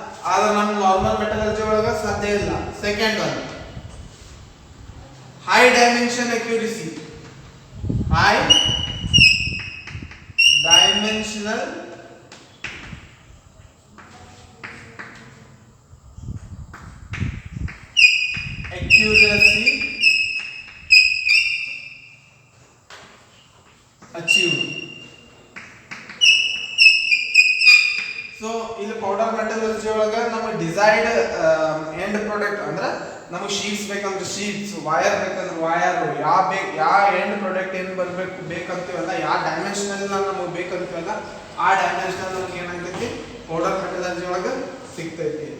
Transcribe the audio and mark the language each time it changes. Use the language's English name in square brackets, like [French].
[Kannada] ಆದ್ರೆ ನಮ್ಮ normal metallurgy ಒಳಗೆ ಸಾಧ್ಯ ಇಲ್ಲ. [English] Second one, high dimension accuracy. High dimensional accuracy achieved. [Kannada] So ಇಲ್ಲಿ ಪೌಡರ್ ಮೆಟಲರ್ಜಿ ಒಳಗೆ ನಮಗೆ ಡಿಸೈರ್ಡ್ ಎಂಡ್ ಪ್ರಾಡಕ್ಟ್ ಅಂದ್ರೆ ನಮಗೆ ಶೀಟ್ಸ್ ಬೇಕಂದ್ರೆ ಶೀಟ್ಸ್, ವೈರ್ ಬೇಕಂದ್ರೆ ವೈರ್, ಯಾವ ಎಂಡ್ ಪ್ರಾಡಕ್ಟ್ ಏನು ಬೇಕಂತೀವಲ್ಲ, ಯಾವ ಡೈಮೆನ್ಷನಲ್ ನಮಗೆ ಬೇಕಂತೀವಲ್ಲ ಆ ಡೈಮೆನ್ಷನಲ್ ನಮ್ಗೆ ಏನಾಗ್ತೈತಿ ಪೌಡರ್ ಮೆಟಲರ್ಜಿ ಒಳಗೆ ಸಿಗ್ತೈತಿ.